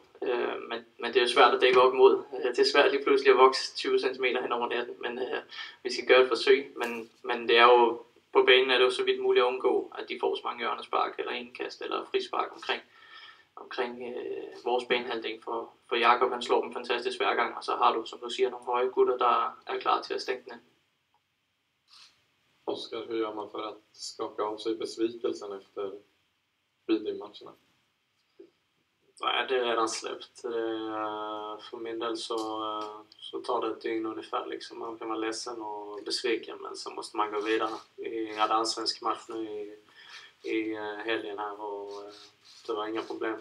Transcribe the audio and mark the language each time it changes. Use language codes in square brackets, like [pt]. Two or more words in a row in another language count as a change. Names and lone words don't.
[da] Men det er jo svært at dække op imod. Det er svært lige pludselig at vokse 20 cm hen over natten, men vi skal gøre et forsøg. Men det er jo, på banen er det jo så vidt muligt at undgå, at de får så mange hjørnespark, eller indkast, eller frispark omkring vores banehalvdel. For Jakob, han slår dem fantastisk hver gang, og så har du, som du siger, nogle høje gutter, der er klar til at stænge den. [sv] Oskar, hur gör man för att skaka av sig besvikelsen efter matcherna? Nej, det är redan släppt. För min del så tar det ett dygn ungefär. Liksom. Man kan vara ledsen och besviken, men så måste man gå vidare. Vi hade en svensk match nu i helgen här och det var inga problem.